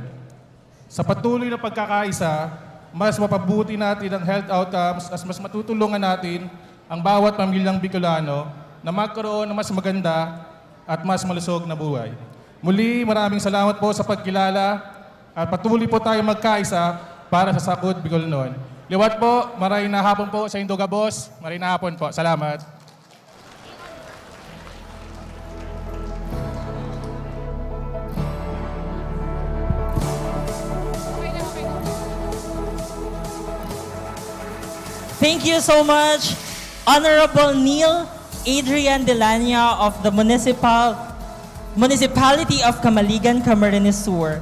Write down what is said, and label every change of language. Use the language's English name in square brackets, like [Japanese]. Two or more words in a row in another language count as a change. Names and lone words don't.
[Filipino] Sa patuloy na pagkakaisa, mas mapabuti natin ang [English] health outcomes [Filipino] at mas matutulungan natin ang bawat pamilyang Bicolano na magkaroon ng mas maganda at mas malusog na buhay. Muli, maraming salamat po sa pagkilala at patuloy po tayo magkaisa para sa Salud Bikolnon. [Bikol] Liwat po, maray na hapon po sa Indoga Boss. Maray na hapon po. Salamat. [English] Thank you so much, Honorable Neil Adrian Delania of the Municipality of Camaligan, Camarines Sur.